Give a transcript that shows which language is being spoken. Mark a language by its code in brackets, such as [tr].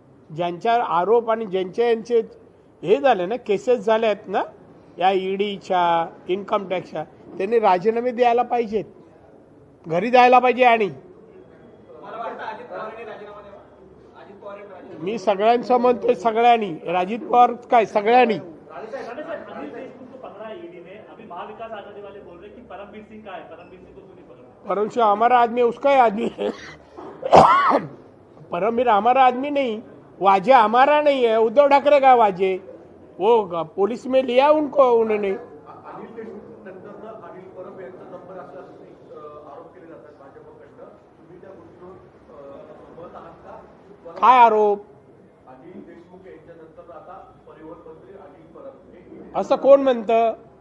[mr] ज्यांच्यावर आरोप आणि ज्यांचे हे झाले ना, केसेस झाले आहेत ना, या ईडीच्या इन्कम टॅक्सच्या त्यांनी राजीनामे द्यायला पाहिजेत, घरी जायला पाहिजे. आणि मला वाटतं अजित पवारांनी राजीनामा द्यावा. अजित पवार यांनी राजीनामा मी सगळ्यांचं म्हणतोय, सगळ्यांनी, अजित पवार काय सगळ्यांनी. [hi] अनिल देशमुख को पकड़ा है ईडी ने. अभी महाविकास आघाड़ी वाले बोल रहे हैं कि परमवीर सिंह का है, परमवीर सिंह को क्यों नहीं पकड़ा? परमवीर सिंह हमारा आदमी है, उसका ही आदमी है. परमवीर हमारा आदमी नहीं, वाजे हमारा नहीं है. उद्धव ठाकरे का वाजे, वो पुलिस में लिया उनको उन्होंने. [mr] अनिल देशमुख नंतर अनिल परब यांचा नंबर असला आरोप केले जातात भाजपकडनं. तुम्ही त्या गोष्टीवर सहमत आहात का? काय आरोप? अनिल देशमुख यांच्यानंतर आता परिवहन मंत्री अनिल परब असं कोण म्हणतं?